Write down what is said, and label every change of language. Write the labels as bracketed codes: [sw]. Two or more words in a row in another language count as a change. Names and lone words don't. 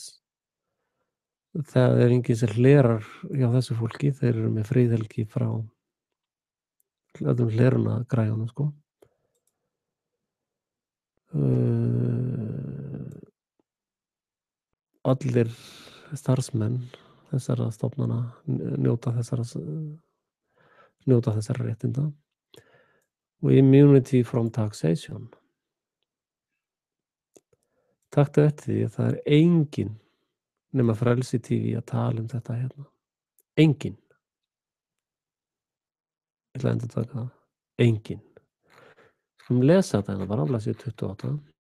[is] Það er enginn sem hlerar hjá þessu fólki, þeir eru með friðhelgi frá öllum hleruna græjunum, sko. Allir starfsmenn þessara stofnana njóta þessara réttinda. [en] Og immunity from taxation. [is] Taktu eftir því að það er enginn nema Frelsi TV að tala þetta hérna. Enginn. Ég ætla að endurtaka það. Enginn. Skulum lesa þetta hérna bara á blaðsíðu 28.